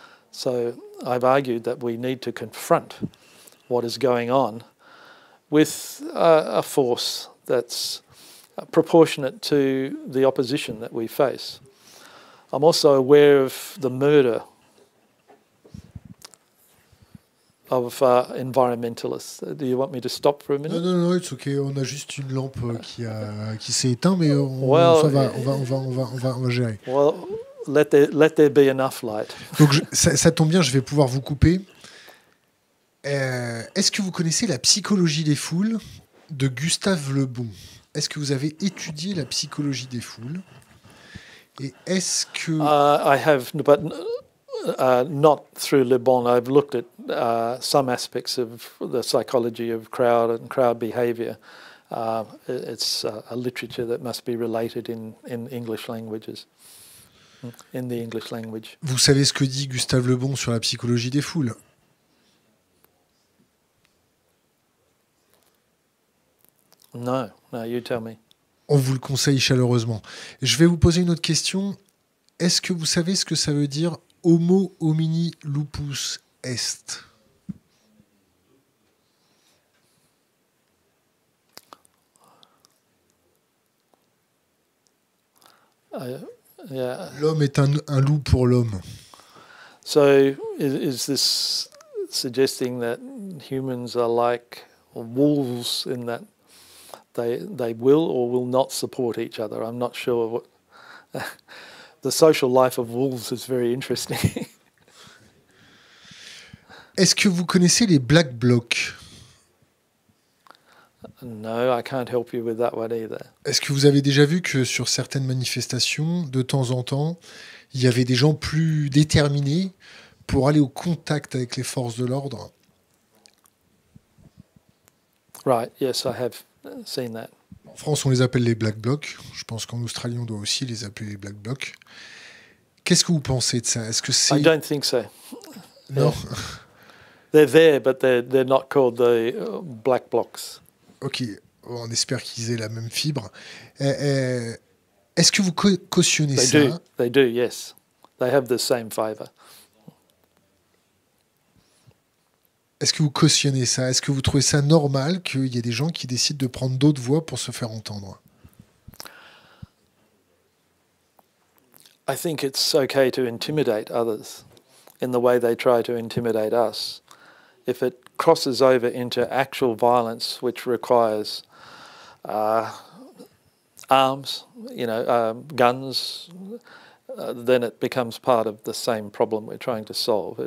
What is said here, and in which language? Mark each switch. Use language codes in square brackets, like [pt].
[en] So I've argued that we need to confront what is going on with a force that's proportionate to the opposition that we face. I'm also aware of the murder of environmentalists. Do you want me to stop for a minute? [fr] Non, [en] it's okay. [fr] On a juste une lampe qui s'est éteinte, mais on va gérer. [en] Well, let there be enough light. [fr] Donc ça tombe bien, je vais pouvoir vous couper. Est-ce que vous connaissez la psychologie des foules de Gustave Le Bon? Est-ce que vous avez étudié la psychologie des foules? Et est-ce que... [en] I have, but not through Le Bon. I've looked at some aspects of the psychology of crowd and crowd behaviour. It's a literature that must be related in English languages, in the English language. [fr] Vous savez ce que dit Gustave Le Bon sur la psychologie des foules? [en] No, you tell me. [fr] On vous le conseille chaleureusement. Je vais vous poser une autre question. Est-ce que vous savez ce que ça veut dire [la] Homo homini lupus est? [en] Yeah. [fr] L'homme est un loup pour l'homme. [en] So is this suggesting that humans are like wolves in that they will or will not support each other? I'm not sure what... The social life of wolves is very interesting. [fr] Est-ce que vous connaissez les Black Blocs? [en] No, I can't help you with that one either. [fr] Est-ce que vous avez déjà vu que sur certaines manifestations, de temps en temps, il y avait des gens plus déterminés pour aller au contact avec les forces de l'ordre? [en] Right, yes, I have seen that. [fr] En France, on les appelle les Black Blocs. Je pense qu'en Australie, on doit aussi les appeler les Black Blocs. Qu'est-ce que vous pensez de ça? Est-ce que c'est... [en] I don't think so. [fr] Non. [en] They're there, but they're not called the Black Blocs. [fr] Ok, on espère qu'ils aient la même fibre. Est-ce que vous cautionnez ça? [en] They do, yes. They have the same favour. [fr] Est-ce que vous cautionnez ça? Est-ce que vous trouvez ça normal qu'il y ait des gens qui décident de prendre d'autres voix pour se faire entendre? [en] I think it's okay to intimidate others in the way they try to intimidate us. If it crosses over into actual violence, which requires arms, guns, then it becomes part of the same problem we're trying to solve.